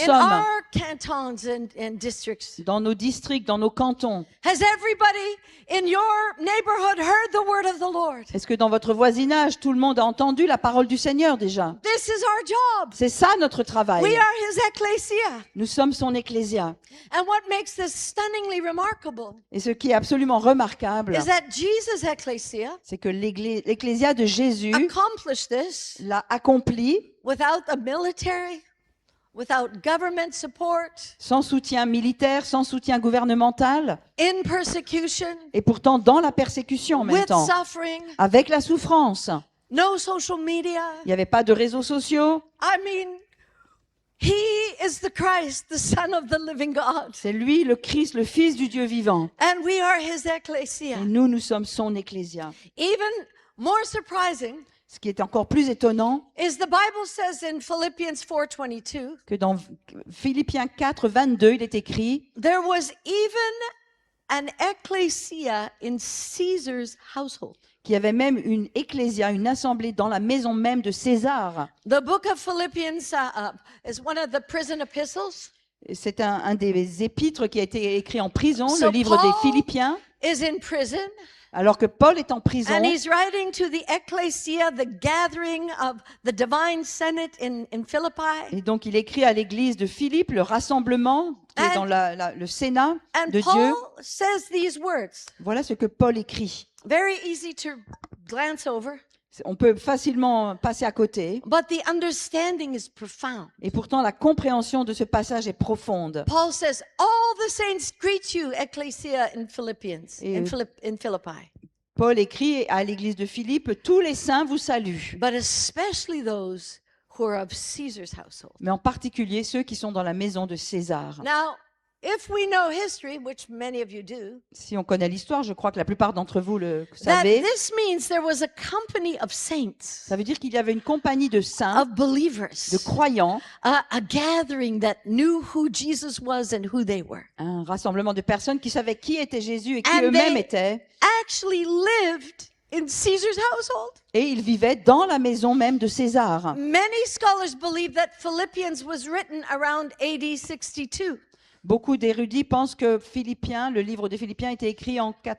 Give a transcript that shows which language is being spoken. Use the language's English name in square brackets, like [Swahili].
[English] in [French] sommes, [English] our cantons and districts? [French] dans nos districts, dans nos cantons? [English] Has everybody in your neighborhood heard the word of the Lord? [French] Est-ce que dans votre voisinage, tout le monde a entendu la parole du Seigneur déjà? [English] This is our job. [French] C'est ça notre travail. [English] We are his ecclesia. [French] Nous sommes son Ecclésia. [English] And what makes this stunningly remarkable [French] Et ce qui est absolument remarquable, [English] is that Jesus' ecclesia [French] c'est que l'Ecclésia de Jésus [English] accomplished this [French] l'a accompli [English] without a military, without government support, [French] sans soutien militaire, sans soutien gouvernemental, [English] in persecution, [French] et pourtant dans la persécution en même [English] with [French] temps, [English] suffering, [French] avec la souffrance. [English] no social media. [French] Il n'y avait pas de réseaux sociaux. [English] I mean, he is the Christ, the Son of the living God. [French] C'est lui, le Christ, le Fils du Dieu vivant. [English] And we are his ecclesia. [French] Et nous sommes son Ecclésia. [English] Even more surprising [French] Ce qui est encore plus étonnant, [English] is the Bible says in Philippians 4:22, [French] que dans Philippiens 4, 22, il est écrit [English] there was even an ecclesia in Caesar's household. [French] qu'il y avait même une ecclésia, une assemblée dans la maison même de César. [English] The book of Philippians is one of the prison epistles. [French] C'est un des épîtres qui a été écrit en prison, [English] So [French] le livre des [English] Paul [French] Philippiens, [English] is in prison, [French] alors que Paul est en prison. [English] and he's writing to the ecclesia, the gathering of the divine senate in Philippi. [French] Et donc il écrit à l'église de Philippe, le rassemblement qui est [English] And- [French] dans le Sénat [English] And [French] de [English] Paul [French] Dieu. [English] says these words, [French] Voilà ce que Paul écrit. [English] very easy to glance over, [French] On peut facilement passer à côté, [English] but the understanding is profound. [French] et pourtant la compréhension de ce passage est profonde. [English] Paul says, all the saints greet you, ecclesia in Philippians, [French] Et- [English] in Philippi, [French] Paul écrit à l'église de Philippe, tous les saints vous saluent, [English] but especially those who are of Caesar's household. [French] mais en particulier ceux qui sont dans la maison de César. [English] Now, if we know history, which many of you do, [French] Si on connaît l'histoire, je crois que la plupart d'entre vous le [English] that [French] savez, [English] this means there was a company of saints, [French] ça veut dire qu'il y avait une compagnie de saints, [English] of believers, [French] de croyants, [English] a gathering that knew who Jesus was and who they were, [French] un rassemblement de personnes qui savaient qui était Jésus et qui [English] And [French] eux-mêmes [English] they- [French] étaient, [English] actually lived in Caesar's household. [French] et ils vivaient dans la maison même de César. [English] Many scholars believe that Philippians was written around AD 62. [French] Beaucoup d'érudits pensent que Philippiens, le livre des Philippiens, a été écrit en